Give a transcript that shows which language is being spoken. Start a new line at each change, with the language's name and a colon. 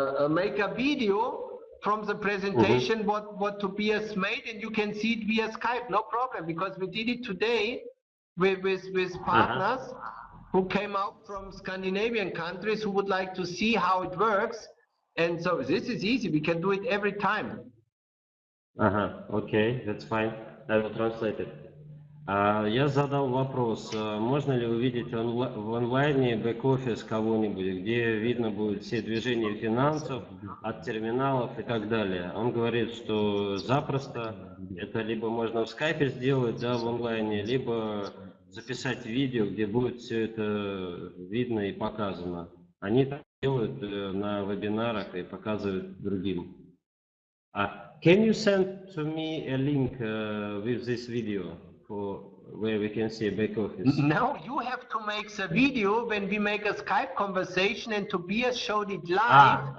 English: make a video from the presentation what Tobias made, and you can see it via Skype, no problem, because we did it today with partners who came out from Scandinavian countries who would like to see how it works, and so this is easy, we can do it every time. Okay, that's fine. I will translate it.
Russian: Я задал вопрос, можно ли увидеть в онлайне бэк-офис кого-нибудь, где видно будет все движения финансов от терминалов и так далее. Он говорит, что запросто это либо можно в скайпе сделать, да, в онлайне, либо записать видео, где будет все это видно и показано. Они так делают на вебинарах и показывают другим.
English: Can you send to me a link with this video for where we can see a back office? No, you have to make the video when we make a Skype conversation, and Tobias showed it live.